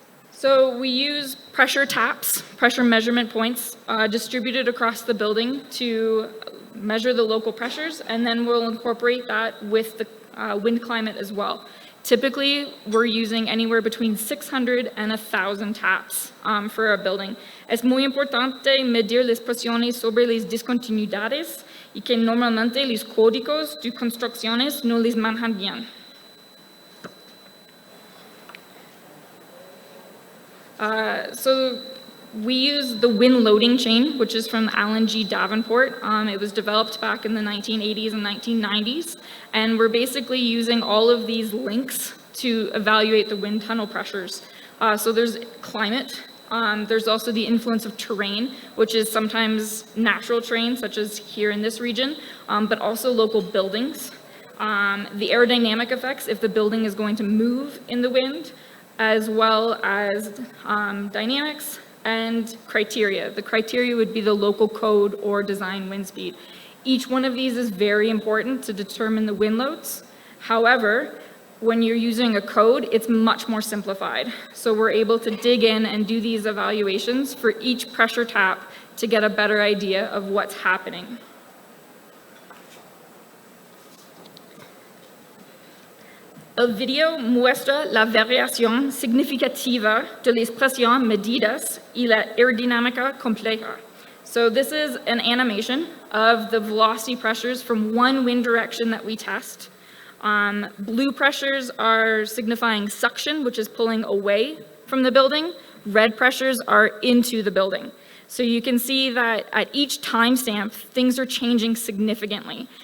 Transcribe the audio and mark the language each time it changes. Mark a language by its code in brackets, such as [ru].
[en] So we use pressure taps, pressure measurement points, distributed across the building to measure the local pressures, and then we'll incorporate that with the wind climate as well. Typically, we're using anywhere between 600 and 1,000 taps for a building. [es] Es muy importante medir las presiones sobre las discontinuidades y que normalmente los códigos de construcciones no les manejan bien. [en] So we use the wind loading chain, which is from Alan G. Davenport. It was developed back in the 1980s and 1990s, and we're basically using all of these links to evaluate the wind tunnel pressures. So there's climate, there's also the influence of terrain, which is sometimes natural terrain, such as here in this region, but also local buildings. The aerodynamic effects, if the building is going to move in the wind, as well as dynamics and criteria. The criteria would be the local code or design wind speed. Each one of these is very important to determine the wind loads. However, when you're using a code, it's much more simplified. So we're able to dig in and do these evaluations for each pressure tap to get a better idea of what's happening. [es] El video muestra la variación significativa de las presiones medidas y la aerodinámica compleja. [en] So this is an animation of the velocity pressures from one wind direction that we test. Blue pressures are signifying suction, which is pulling away from the building. Red pressures are into the building. So you can see that at each timestamp, things are changing significantly.